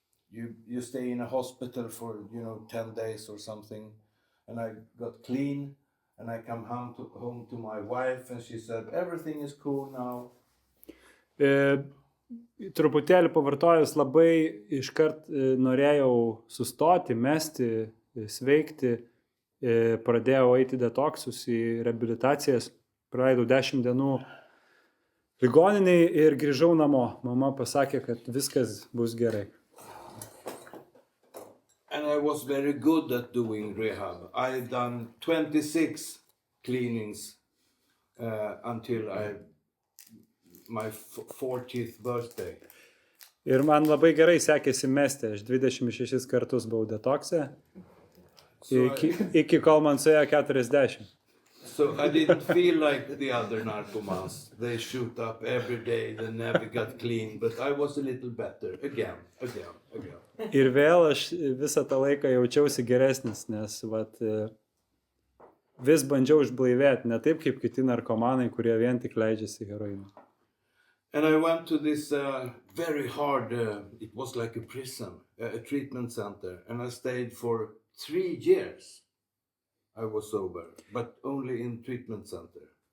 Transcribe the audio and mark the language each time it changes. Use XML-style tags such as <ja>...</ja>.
<en>You stay in a hospital for 10 days or something, and I got clean, and I come home to my wife, and she said everything is cool now.</en> <lt>Truputėlį pavartojus labai iškart norėjau sustoti, mesti, sveikti, pradėjau eiti detoksus į reabilitacijas, praleidau 10 dienų ligoniniai ir grįžau namo. Mama pasakė, kad viskas bus gerai.</lt> <en>And I was very good at doing rehab. I had done 26 cleanings until my 40th birthday.</en> <lt>Ir man labai gerai sekėsi mesti. Aš 26 kartus buvau detokse, iki kol man suėjo 40.</lt> <en>So I didn't feel like the other narcomans. They shoot up every day, they never got clean, but I was a little better again.</en> <lt>Ir vėl aš visą tą laiką jaučiausi geresnis, nes vis bandžiau išblaivėti, ne taip kaip kiti narkomanai, kurie vien tik leidžiasi heroiną.</lt> <en>And I went to this very hard, it was like a prison, a treatment center, and I stayed for 3 years. I was sober, but only in treatment center.</en>